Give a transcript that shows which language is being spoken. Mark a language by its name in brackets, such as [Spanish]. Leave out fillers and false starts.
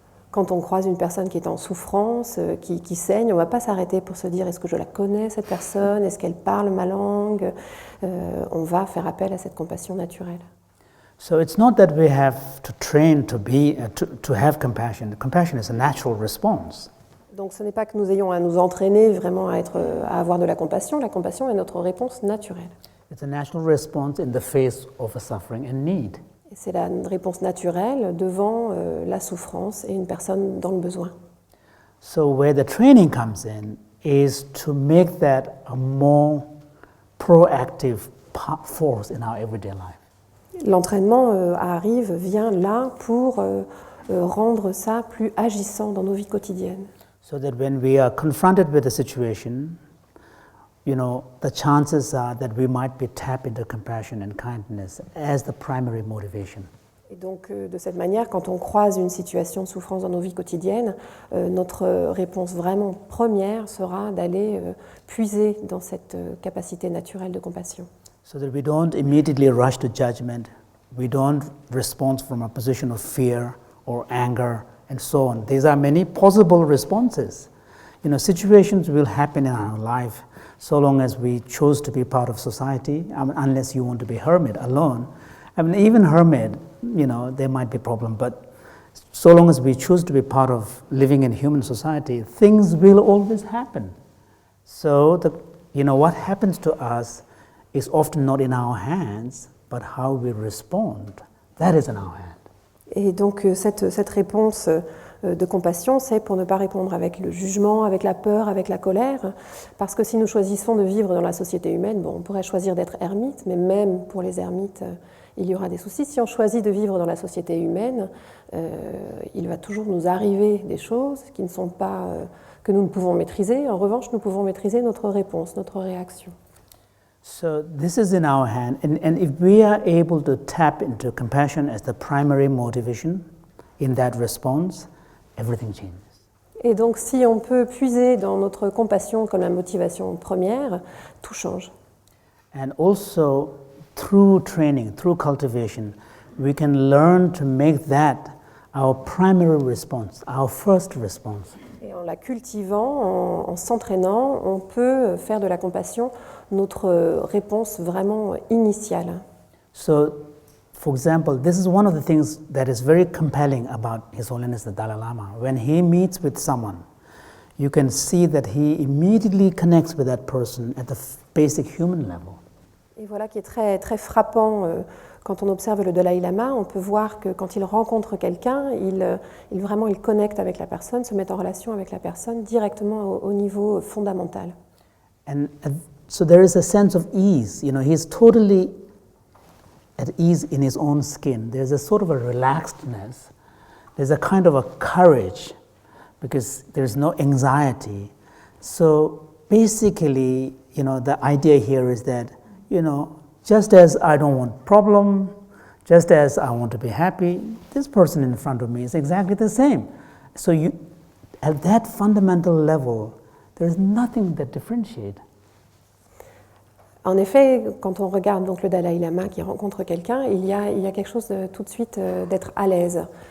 [French] Quand on croise une personne qui est en souffrance, qui saigne, on ne va pas s'arrêter pour se dire est-ce que je la connais cette personne, est-ce qu'elle parle ma langue. On va faire appel à cette compassion naturelle. [English] So it's not that we have to train to have compassion. Compassion is a natural response. [French] Donc ce n'est pas que nous ayons à nous entraîner vraiment à avoir de la compassion. La compassion est notre réponse naturelle. [English] It's a natural response in the face of a suffering and need. [French] C'est la réponse naturelle devant la souffrance et une personne dans le besoin. [English] So where the training comes in is to make that a more proactive force in our everyday life. [French] L'entraînement vient là pour rendre ça plus agissant dans nos vies quotidiennes. [English] So that when we are confronted with a situation, the chances are that we might be tapped into compassion and kindness as the primary motivation. [French] Et donc, de cette manière, quand on croise une situation de souffrance dans nos vies quotidiennes, notre réponse vraiment première sera d'aller puiser dans cette capacité naturelle de compassion. [English] So that we don't immediately rush to judgment, we don't respond from a position of fear or anger and so on. These are many possible responses. Situations will happen in our life so long as we choose to be part of society, unless you want to be hermit alone. Even hermit, there might be problem, but so long as we choose to be part of living in human society, things will always happen. So what happens to us is often not in our hands, but how we respond, that is in our hands. [French] Et donc cette réponse de compassion, c'est pour ne pas répondre avec le jugement, avec la peur, avec la colère, parce que si nous choisissons de vivre dans la société humaine, on pourrait choisir d'être ermite, mais même pour les ermites, il y aura des soucis. Si on choisit de vivre dans la société humaine, il va toujours nous arriver des choses qui ne sont pas, que nous ne pouvons maîtriser. En revanche, nous pouvons maîtriser notre réponse, notre réaction. [English] So this is in our hand, and if we are able to tap into compassion as the primary motivation in that response, everything changes. [French] Et donc, si on peut puiser dans notre compassion comme la motivation première, tout change. [English] And also, through training, through cultivation, we can learn to make that our primary response, our first response. [French] Et en la cultivant, en s'entraînant, on peut faire de la compassion notre réponse vraiment initiale. [English] So, for example, this is one of the things that is very compelling about His Holiness the Dalai-Lama. When he meets with someone, you can see that he immediately connects with that person at the basic human level. [French] Et voilà qui est très, très frappant quand on observe le Dalaï-Lama. On peut voir que quand il rencontre quelqu'un, il connecte avec la personne, se met en relation avec la personne directement au niveau fondamental. [English] And so there is a sense of ease. He's totally at ease in his own skin. There's a sort of a relaxedness. There's a kind of a courage because there's no anxiety. So basically, the idea here is that, just as I don't want problem, just as I want to be happy, this person in front of me is exactly the same. So at that fundamental level, there is nothing that differentiates. [French] En effet, quand on regarde donc le Dalaï-Lama qui rencontre quelqu'un, il y a quelque chose tout de suite d'être à l'aise.